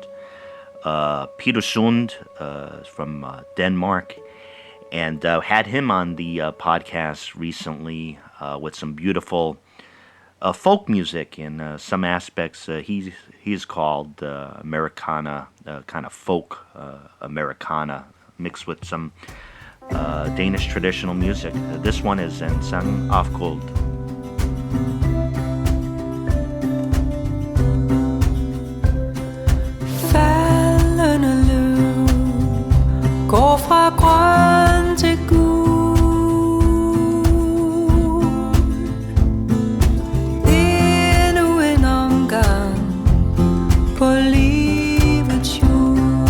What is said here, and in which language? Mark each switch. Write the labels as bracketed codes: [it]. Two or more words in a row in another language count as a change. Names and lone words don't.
[en] Peter Sund from Denmark, and had him on the podcast recently with some beautiful folk music in some aspects. He's called Americana, kind of folk Americana, mixed with some Danish traditional music. This one is En Sang af Gold. [da] Faldende løv går fra grøn til gul. Endnu en omgang på livets hjul.